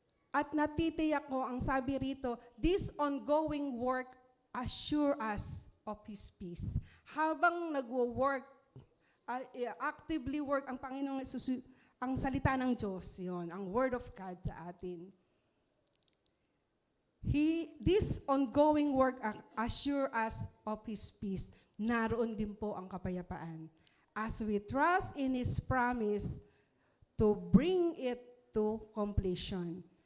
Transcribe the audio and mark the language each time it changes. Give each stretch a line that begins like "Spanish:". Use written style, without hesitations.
Filipino: At natitiyak ko, ang sabi rito,
English: this ongoing work assure us of His peace.
Filipino: Habang nagwo-work,
English: actively work
Filipino: ang Panginoong Jesus, ang salita ng Diyos, yon, ang Word of God sa atin.
English: This ongoing work assure us of His peace.
Filipino: Naroon din po ang kapayapaan.
English: As we trust in His promise to bring it to completion.